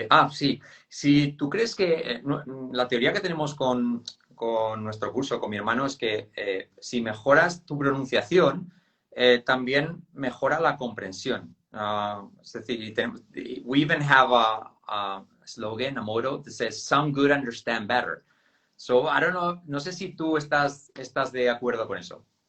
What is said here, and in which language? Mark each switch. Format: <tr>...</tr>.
<es>Sí. Si tú crees que la teoría que tenemos con nuestro curso, con mi hermano, es que si mejoras tu pronunciación, también mejora la comprensión. Es decir,</es> <en>we even have a slogan, a motto that says, "Some good understand better." So, I don't know,</en> <es>no sé si tú estás de acuerdo con eso.</es>